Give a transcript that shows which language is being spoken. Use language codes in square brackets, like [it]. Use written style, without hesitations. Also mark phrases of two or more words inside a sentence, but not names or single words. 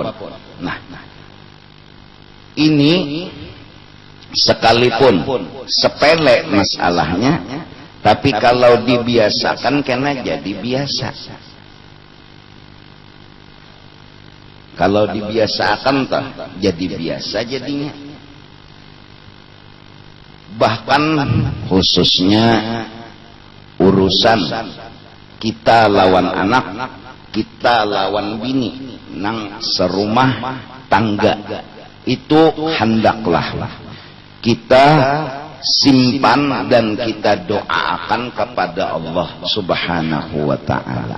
[id] Nah, ini sekalipun sepele masalahnya, tapi kalau dibiasakan kena jadi biasa. Kalau dibiasakan toh jadi biasa jadinya. Bahkan khususnya urusan kita lawan anak, kita lawan bini, nang serumah tangga, itu hendaklah kita simpan dan kita doakan kepada Allah [ar] Subhanahu wa ta'ala.